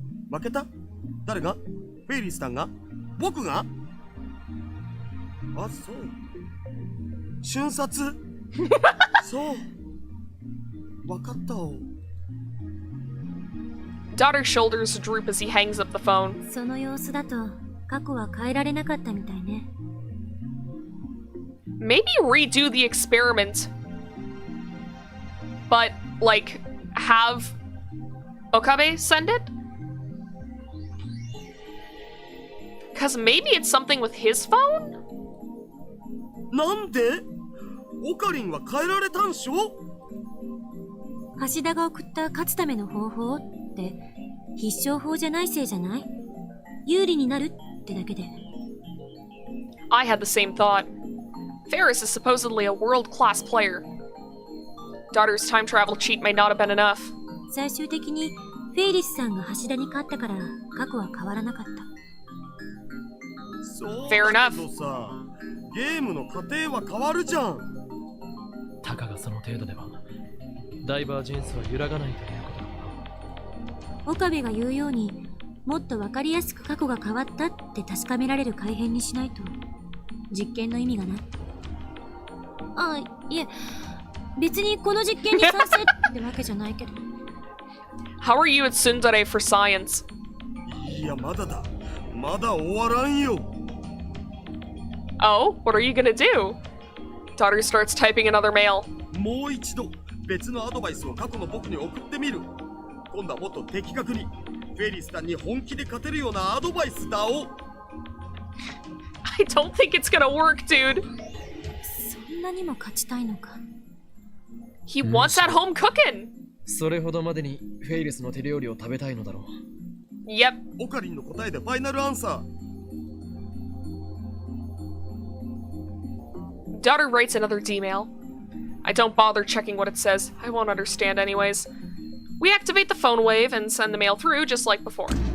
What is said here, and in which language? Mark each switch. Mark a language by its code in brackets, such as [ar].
[ja] 負けた？誰が？フェイリスさんが？僕が？あ、そう。瞬殺？そう。わかったわ。 [en] Daughter's shoulders droop as he hangs up the phone. [ja] その様子だと過去は変えられなかったみたいね。 [en] Maybe redo the experiment, but like have Okabe send it? Because maybe it's something with his phone? [ja] なんで？オカリンは変えられたんしょ？橋田が送った勝つための方法って必勝法じゃないせいじゃない？有利になるってだけで。 [en] I had the same thought. Ferris is supposedly a world-class player. Daughter's time travel cheat may not have been enough. [ja] 最終的にフェイリスさんが橋田に勝ったから過去は変わらなかった。そう [en] Fair [ja] だ [en] enough. [ja] けどさ、ゲームの過程は変わるじゃん。たかがその程度ではダイバージェンスは揺らがないということだ。岡部が言うようにもっと分かりやすく過去が変わったって確かめられる改変にしないと実験の意味がない。あ、いえ、別にこの実験に賛成ってわけじゃないけど。 [en] How are you at Tsundere for science? [ja] いや、まだだ。まだ終わらんよ。 [en] Oh, what are you gonna do? Daughter starts typing another mail. [ja] もう一度別のアドバイスを過去の僕に送ってみる。今度はもっと的確にフェリスさんに本気で勝てるようなアドバイスだお。 [en] I don't think it's gonna work, dude. [ja] そんなにも勝ちたいのか。 [en] He wants at home cooking. [ja] それほどまでにフェイリスの手料理を食べたいのだろう。 [en] Yep. [ja] オカリンの答えでファイナルアンサー。 [en] Daughter writes another D-mail. I don't bother checking what it says. I won't understand anyways. We activate the phone wave and send the mail through just like before.